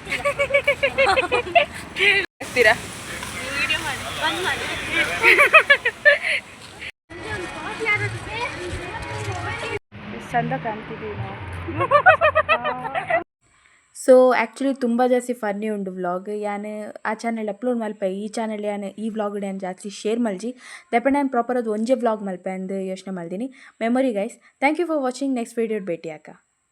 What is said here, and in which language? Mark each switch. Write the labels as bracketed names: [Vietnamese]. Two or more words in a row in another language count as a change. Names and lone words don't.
[Kannada] ಆಗ್ತೀರಾ? ವಿಡಿಯೋ ಮಾಡಿ ಬಂದ್ ಮಾಡಿ. ಚಂದ ಕಾಣ್ತಿದ್ದೀವಿ ನಾವು. [English] so actually [Tulu] ತುಂಬ ಜಾಸ್ತಿ ಫನ್ನಿ ಉಂಡು ವ್ಲಾಗ್ ಯಾನ್ ಆ ಚಾನಲ್ ಅಪ್ಲೋಡ್ ಮಲ್ಪೆ ಈ ಚಾನಲ್ ಯಾನ್ ಈ ವ್ಲಾಗ್ ಯಾನ್ ಜಾಸ್ತಿ ಶೇರ್ ಮಲ್ಜಿ ದೆಪಂಡ್ ನಾನು ಪ್ರಾಪರ್ ಅದು ಒಂಜೇ ವ್ಲಾಗ್ ಮಲ್ಪೆ ಅಂದು ಯೋಚನೆ ಮಲ್ದಿನಿ. [English] memory guys. thank you for watching. next video [Tulu] ಭೇಟಿ ಆಕ.